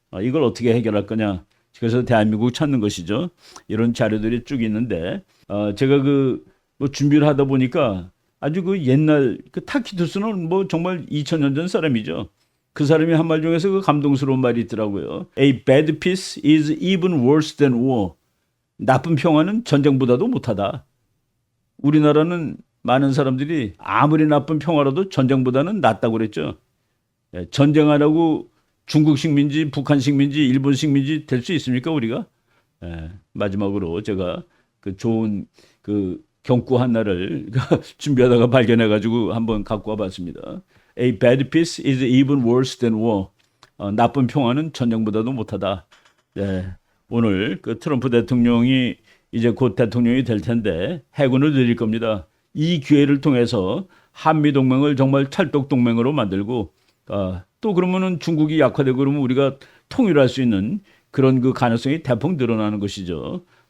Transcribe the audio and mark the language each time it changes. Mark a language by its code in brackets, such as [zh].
[ko] 이걸 어떻게 해결할 거냐? 그래서 대한민국 찾는 것이죠. 이런 자료들이 쭉 있는데 제가 뭐 준비를 하다 보니까 아주 옛날 타키투스는 뭐 정말 2000년 전 사람이죠. 그 사람이 한 말 중에서 감동스러운 말이 있더라고요. [en] A bad peace is even worse than war. [ko] 나쁜 평화는 전쟁보다도 못하다. 우리나라는 많은 사람들이 아무리 나쁜 평화라도 전쟁보다는 낫다고 그랬죠. 전쟁 안 하고 중국 식민지, 북한 식민지, 일본 식민지 될 수 있습니까, 우리가? 마지막으로 제가 좋은 경구 하나를 준비하다가 발견해가지고 한번 갖고 와봤습니다. [en] A bad peace is even worse than war. [ko] 나쁜 평화는 전쟁보다도 못하다. 네, 오늘 트럼프 대통령이 이제 곧 대통령이 될 텐데 해군을 늘릴 겁니다. 이 기회를 통해서 한미 동맹을 정말 찰떡 동맹으로 만들고 또 그러면은 중국이 약화되고 그러면 우리가 통일할 수 있는 그런 가능성이 대폭 늘어나는 것이죠.